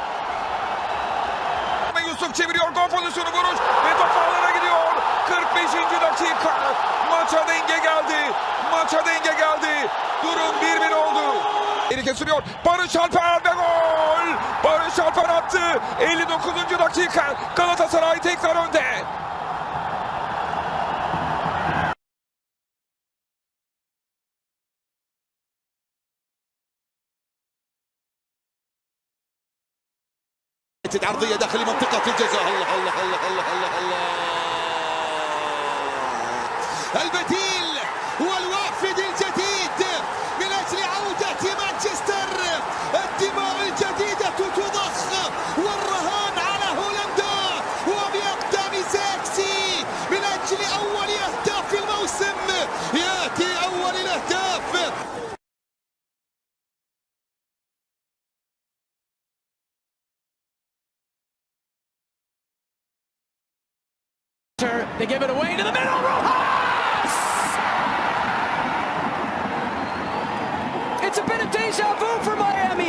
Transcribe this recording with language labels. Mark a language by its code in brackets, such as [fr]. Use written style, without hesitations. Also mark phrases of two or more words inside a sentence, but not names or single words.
[tr] Yusuf çeviriyor, gol pozisyonu, vuruş ve top ağlara gidiyor. 45. dakika. Maça denge geldi. Maça denge geldi. Durum 1-1 oldu. Eli kesiliyor. Barış Alper ve gol! Barış Alper attı. 59. dakika. Galatasaray tekrar önde. [ar] عرضية داخل منطقة الجزاء. الله الله الله الله الله الله، البديل والوافد الجديد من أجل عودة مانشستر. الدماء الجديدة تضخ والرهان على هولندا وبأقدام زاكسي من أجل أول أهداف الموسم. يأتي أول الأهداف. [en] They give it away to the middle. Rojas! It's a bit of deja vu for Miami.